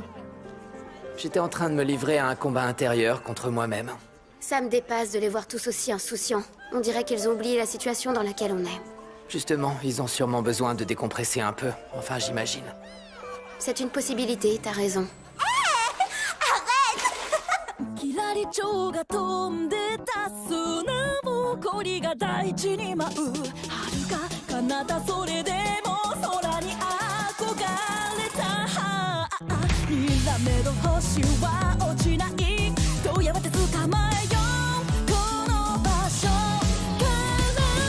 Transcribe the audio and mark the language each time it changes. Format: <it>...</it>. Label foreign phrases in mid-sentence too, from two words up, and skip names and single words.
<fr>J'étais en train de me livrer à un combat intérieur contre moi-même. Ça me dépasse de les voir tous aussi insouciants. On dirait qu'ils ont oublié la situation dans laquelle on est. Justement, ils ont sûrement besoin de décompresser un peu. Enfin, j'imagine. C'est une possibilité, t'as raison.</fr> <ja>キラリチョウが飛んでた砂ぼこりが大地に舞う遥か彼方それでも空に憧れたにらめる星は落ちないどうやって捕まえようこの場所から</ja>